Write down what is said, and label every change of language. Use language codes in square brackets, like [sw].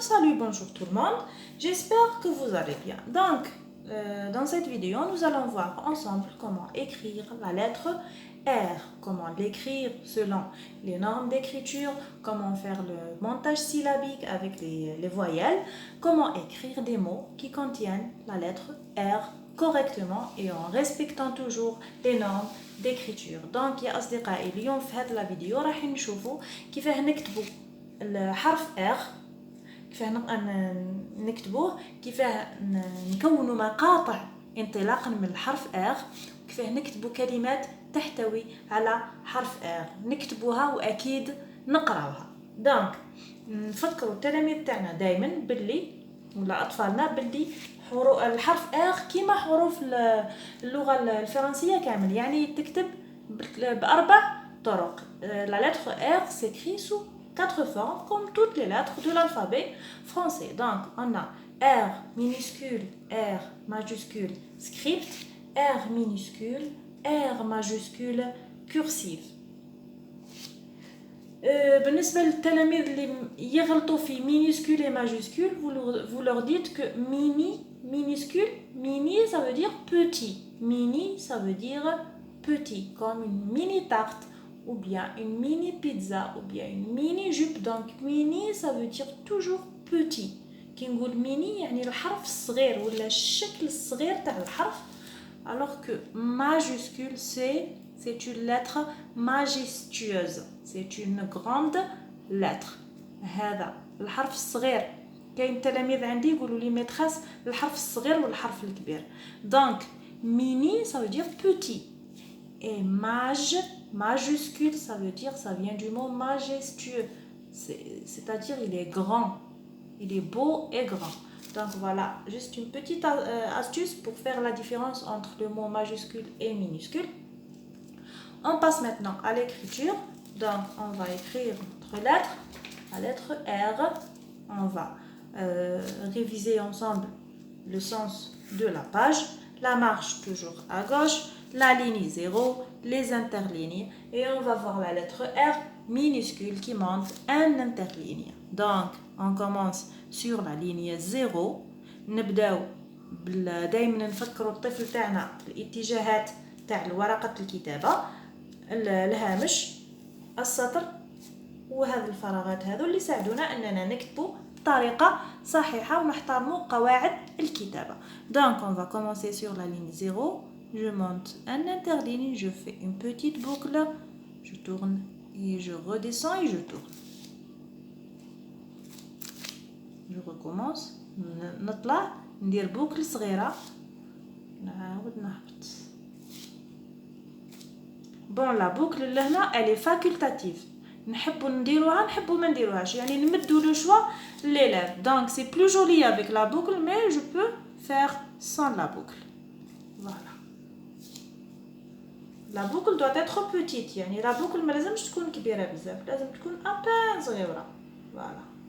[fr] Salut, bonjour tout le monde. J'espère que vous allez bien. Donc, dans cette vidéo, nous allons voir ensemble comment écrire la lettre R, comment l'écrire selon les normes d'écriture, comment faire le montage syllabique avec les voyelles, comment écrire des mots qui contiennent la lettre R correctement et en respectant toujours les normes d'écriture. [ar] Donc يا أصدقائي اليوم في هذه الفيديو راح نشوفوا كيفاه نكتبوا الحرف R، كيفاه نكتبوه، كيفاه نكونوا مقاطع انطلاقا من الحرف R، كيفاه نكتبوا كلمات تحتوي على حرف R نكتبوها واكيد نقراوها. دونك نفكروا التلاميذ تاعنا دائما باللي ولا اطفالنا باللي الحرف R كيما حروف اللغه الفرنسيه كامل، يعني تكتب باربع طرق. [fr] La lettre R s'écrit sous quatre formes comme toutes les lettres de l'alphabet français. Donc on a R minuscule, R majuscule script, R minuscule, R majuscule cursive. [ar] بالنسبة للتلاميذ اللي يغلطوا في [fr] minuscule et majuscule, vous leur dites que minuscule, mini ça veut dire petit, mini ça veut dire petit, comme une mini tarte ou bien une mini pizza ou bien une mini jupe. Donc mini ça veut dire toujours petit. [ar] كي نقول mini يعني الحرف الصغير ولا الشكل الصغير تاع الحرف، [fr] alors que majuscule c'est une lettre majestueuse, c'est une grande lettre. [ar] هذا الحرف الصغير. كاين تلاميذ عندي يقولوا لي ميتريس الحرف الصغير والحرف الكبير. [fr] Donc mini ça veut dire petit et majuscule ça veut dire, ça vient du mot majestueux, c'est-à-dire il est grand, il est beau et grand. Donc voilà, juste une petite astuce pour faire la différence entre le mot majuscule et minuscule. On passe maintenant à l'écriture. Donc on va écrire notre lettre, la lettre R. On va réviser ensemble le sens de la page, la marche toujours à gauche, la ligne 0, les interlignes, et on va voir la lettre R minuscule qui monte un interligne. Donc on commence sur la ligne 0. [ar] نبداو دائما نفكروا الطفل تاعنا الاتجاهات تاع ورقة الكتابة، الهامش، السطر، وهذه الفراغات هذو اللي يساعدونا اننا نكتبوا بطريقه صحيحه ونحترموا قواعد الكتابه. [fr] Donc on va commencer sur la ligne 0, je monte un interligne, je fais une petite boucle, je tourne et je redescends et je tourne. Je recommence، [ar] نطلع ندير بوكل صغيره، نعاود نهبط. [fr] Bon, la boucle لهنا elle est facultative. [ar] نحبوا نديروها نحبوا ما نديروهاش، يعني نمدوا لو شوا l'élève. [fr] Donc c'est plus joli avec la boucle, mais je peux faire sans la boucle. Voilà. La boucle doit être petite، [ar] يعني [fr] la boucle [ar] ما لازمش تكون كبيرة بزاف، لازم تكون [fr] un peu [ar] صغيرة. [fr] Voilà.